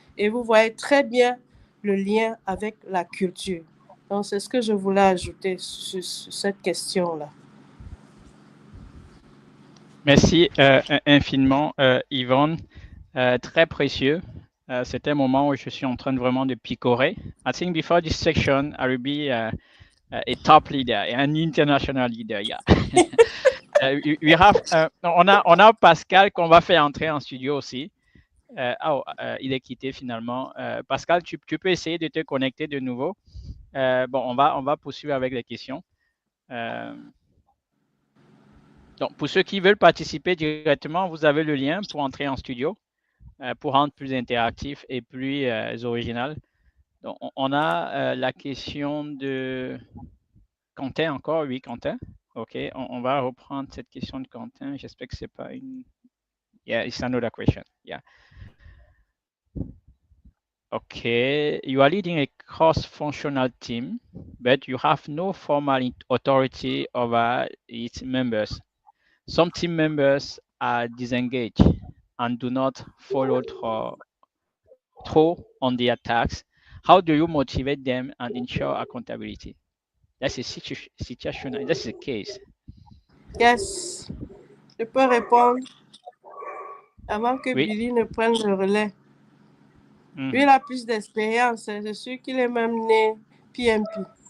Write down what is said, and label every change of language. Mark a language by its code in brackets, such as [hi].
[fr] Et vous voyez très bien le lien avec la culture. Donc, c'est ce que je voulais ajouter sur cette question-là. Merci infiniment, Yvonne. Très précieux. C'était un moment où je suis en train de vraiment de picorer. [en] I think before this section, I will be a top leader, an international leader. Yeah. We have, [fr] on a Pascal qu'on va faire entrer en studio aussi. Il est quitté finalement. Pascal, tu peux essayer de te connecter de nouveau. Bon, on va poursuivre avec les questions. Donc, pour ceux qui veulent participer directement, vous avez le lien pour entrer en studio, pour rendre plus interactif et plus original. Donc, on a la question de Quentin encore. Oui, Quentin. OK, on va reprendre cette question de Quentin. J'espère que ce n'est pas une... [en] Yeah, it's another question. Yeah. Okay, you are leading a cross-functional team, but you have no formal authority over its members. Some team members are disengaged and do not follow through on their tasks. How do you motivate them and ensure accountability? That's a situation. That's a case. [fr] Yes, je peux répondre avant que Oui. Billy ne prenne le relais. Lui, il a plus d'expérience. Je suis qu'il est même né PMP.